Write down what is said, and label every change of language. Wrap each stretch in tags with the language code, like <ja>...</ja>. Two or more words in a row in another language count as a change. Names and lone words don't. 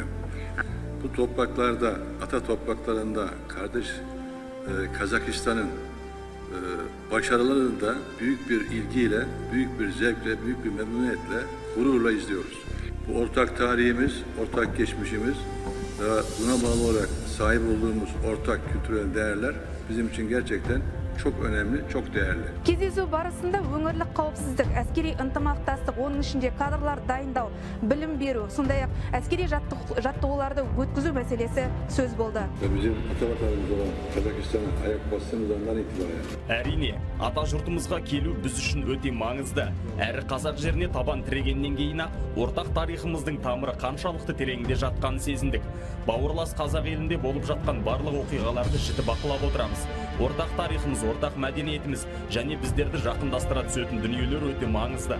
<tr>Bu topraklarda, ata topraklarında kardeş Kazakistan'ın başarılarını da büyük bir ilgiyle, büyük bir zevkle, büyük bir memnuniyetle, gururla izliyoruz. Bu ortak tarihimiz, ortak geçmişimiz ve buna bağlı olarak sahip olduğumuz ortak kültürel değerler bizim için gerçekten çok önemli, çok değerli.</tr> <kk>Кездесу барысында өңірлік қауіпсіздік, әскери ынтымақтастық, оның ішінде кадрлар дайындау, білім беру, сондай-ақ әскери жаттығуларды өткізу мәселесі сөз болды.</kk> <tr>Bizim ata-vatanımız olan Kazakistan'a ayak bastığımız andan itibaren.</tr> <kk>Әрине, ата жұртымызға келу біз үшін өте маңызды. Әрі қазақ жеріне табан тірегеннен кейін ортақ тарихымыздың тамыры қаншалықты тереңде жатқанын сезіндік. Бауырлас қазақ елінде болып жатқан барлық оқиғаларды жіті бақылап отырамыз. Ортақ тарихымыз, ортақ мәдениетіміз және біздерді жақындастыра түсетін дүниелер өте маңызды.</kk>